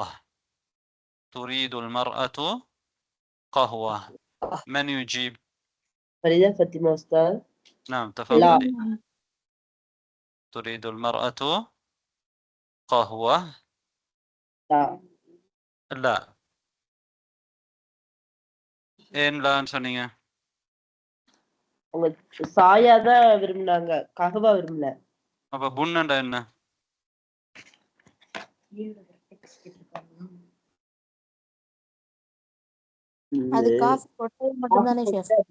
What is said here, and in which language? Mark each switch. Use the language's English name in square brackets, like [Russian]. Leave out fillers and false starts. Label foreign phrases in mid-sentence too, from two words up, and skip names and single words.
[Arabic] تريد المرأة قهوة. من يجيب؟ فريدة فاطمة أستاذ. نعم تفضلي. تريد المرأة قهوة. لا. لا. [Tamil] ஏன் லான்னு சொன்னீங்க? அவங்க சாயாதான் விரும்பினாங்க, கஹவா விரும்பல. அப்ப புன்னண்டா என்ன? அது காஃபி போட்டது மட்டும் தானே ஷெஃப்.